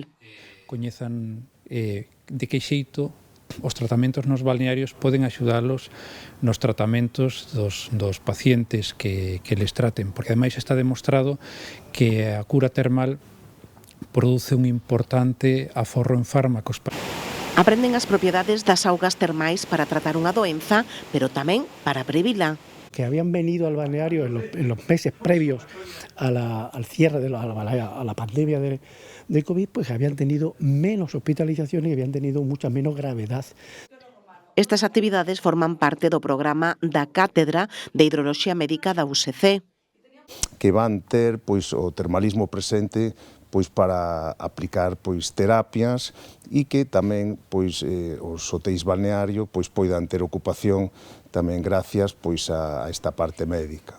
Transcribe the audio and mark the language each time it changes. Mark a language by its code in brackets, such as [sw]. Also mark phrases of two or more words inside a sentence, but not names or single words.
[gl] Coñezan de que xeito os tratamentos nos balnearios poden axudalos nos tratamentos dos pacientes que les traten, porque ademais está demostrado que a cura termal produce un importante aforro en fármacos. Aprenden as propiedades das augas termais para tratar unha doenza, pero tamén para previla. [es] Que habían venido al balneario en los meses previos al cierre a la pandemia de COVID, pues habían tenido menos hospitalizaciones y habían tenido mucha menos gravedad. [gl] Estas actividades forman parte do programa da Cátedra de Hidroloxía Médica da USC. Que van ter pois o termalismo presente pois para aplicar pois terapias e que tamén pois os hotéis balneario pois poidan ter ocupación tamén gracias pois a esta parte médica.